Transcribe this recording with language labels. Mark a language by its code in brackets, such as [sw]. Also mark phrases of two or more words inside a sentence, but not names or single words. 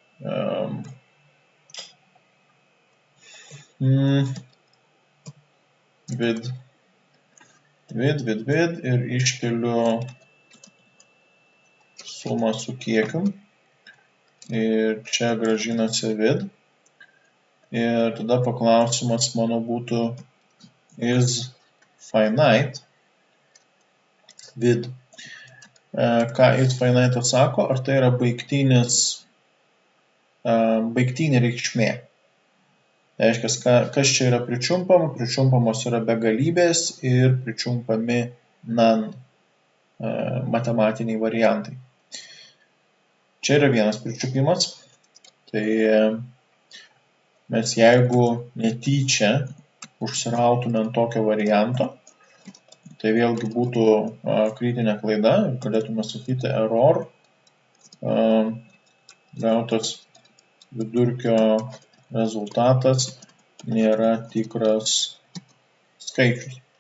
[lt] Vid ir iškeliu sumą su kiekiu. Ir čia grąžinasi vid. Ir tada paklausimas mano būtų [en] is finite [lt] vid. Ką [en] is finite [lt] atsako, ar tai yra baigtinė reikšmė. Tai reiškia, kas čia yra pričiumpama? Pričiumpamos yra begalybės ir pričiumpami none matematiniai variantai. Čia yra vienas pričiupimas. Tai mes jeigu netyčia užsirautume ant tokio varianto, tai vėlgi būtų kritinė klaida ir galėtume sakyti error gautas vidurkio rezultatas nėra tikras skaičius.